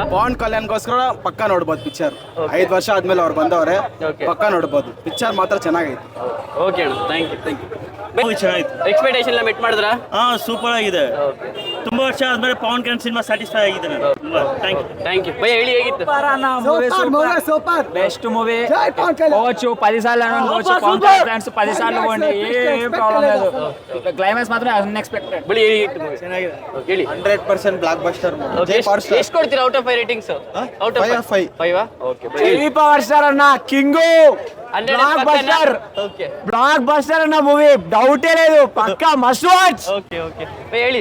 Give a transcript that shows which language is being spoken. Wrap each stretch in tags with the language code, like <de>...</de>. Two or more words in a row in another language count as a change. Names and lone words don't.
<kn>ಪವನ್ ಕಲ್ಯಾಣ್ಗೋಸ್ಕರ ಪಕ್ಕ ನೋಡ್ಬೋದು ಪಿಕ್ಚರ್. 5 ವರ್ಷ ಆದ್ಮೇಲೆ ಅವ್ರು ಬಂದವ್ರೆ, ಪಕ್ಕ ನೋಡ್ಬೋದು. ಪಿಕ್ಚರ್ ಮಾತ್ರ ಚೆನ್ನಾಗೈತೆ. ಓಕೆ ಅಣ್ಣ,</kn> <en>thank you.</en> <kn>ಚೆನ್ನಾಗಿತ್ತು. ಎಕ್ಸ್ಪೆಕ್ಟೇಷನ್ ಎಲ್ಲ ಮೆಟ್ ಮಾಡಿದ್ರಾ? ಸೂಪರ್ ಆಗಿದೆ. ತುಂಬಾ ವರ್ಷ ಆದ್ಮೇಲೆ ಪವನ್ ಕಲ್ಯಾಣ್ ಸಿನಿಮಾ ಸ್ಯಾಟಿಸ್ಫೈ ಆಗಿದ್ದೇನೆ.</kn> <en>thank you</en> <kn>ಬೈ, ಹೇಳಿ ಹೇಗಿತ್ತು?</kn> <en>best movie</en> <te>పోవచ్చు 10 సార్లు అనుకోవచ్చు. పవన్ కళ్యాణ్ ఫ్రెండ్స్ 10 సార్లు పోండి, ఏం ప్రాబ్లం లేదు. క్లైమాక్స్ మాత్రం అన్ఎక్స్పెక్టెడ్.</te> <kn>ಬಳಿ ಹೇಗಿತ್ತು ಮೂವಿ? ಚೆನ್ನಾಗಿದೆ. ಹೇಳಿ. 100% ಬ್ಲಾಕ್ ಬಸ್ಟರ್.</kn> <en>ಎಷ್ಟು ಕೊಡ್ತೀರಾ out of 5 ratings? Out of 5 okay.</en> <kn>ಪವರ್ ಸ್ಟಾರ್ ಅಣ್ಣ, ಕಿಂಗು.</kn> <en>Block buster. Okay,</en> <kn>ಬ್ಲಾಕ್ ಬಸ್ಟರ್ ಅನ್ನೋ ಮೂವಿ ಡೌಟೇ లేదు, ಪಕ್ಕಾ</kn> <en>must watch. okay bye,</en> <kn>ಹೇಳಿ.</kn>